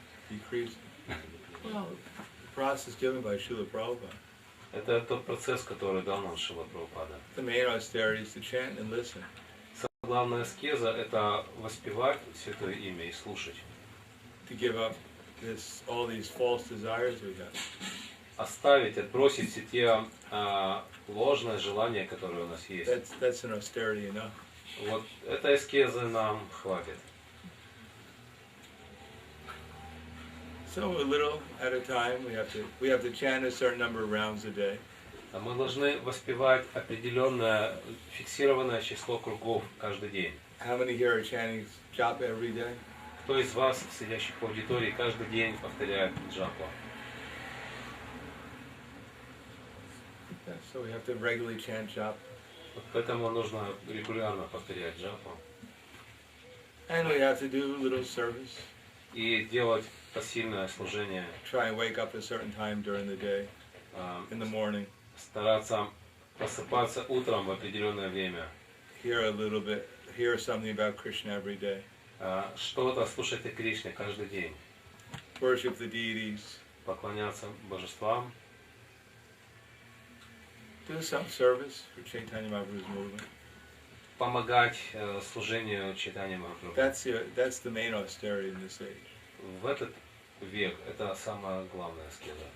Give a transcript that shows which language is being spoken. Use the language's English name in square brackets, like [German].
[English] Decrease. Well, the process given by Srila Prabhupada. [Russian] Это тот процесс, который дал нам Шрила Прабхупада. [English] The main austerity is to chant and listen. [Russian] Самая главная аскеза — это воспевать Святое Имя и слушать. [English] To give up all these false desires we have. [Russian] Оставить, отбросить все те ложные желания, которые у нас есть. [English] That's an austerity enough. [Russian] Вот этой аскезы нам хватит. [English] So a little at a time, we have to chant a certain number of rounds a day. [Russian] Мы должны воспевать определенное фиксированное число кругов каждый день. [English] How many here are chanting japa every day? [Russian] Кто из вас, сидящих в аудитории, каждый день повторяет джапу? [English] So we have to regularly chant japa. [Russian] Поэтому нужно регулярно повторять джапу. [English] And we have to do a little service. [Russian] И делать посильное служение. [English] Try and wake up at a certain time during the day, in the morning. [Russian] Стараться просыпаться утром в определенное время. [English] Hear something about Krishna every day. [Russian] Что-то слушать о Кришне каждый день. [English] Worship the deities. [Russian] Поклоняться божествам. [English] Do some service for Chaitanya Mahaprabhu's movement. [Russian] Помогать служению Чайтаньи Махапрабху. [English] That's the main austerity in this age. [Russian] В этот век это самая главная аскеза.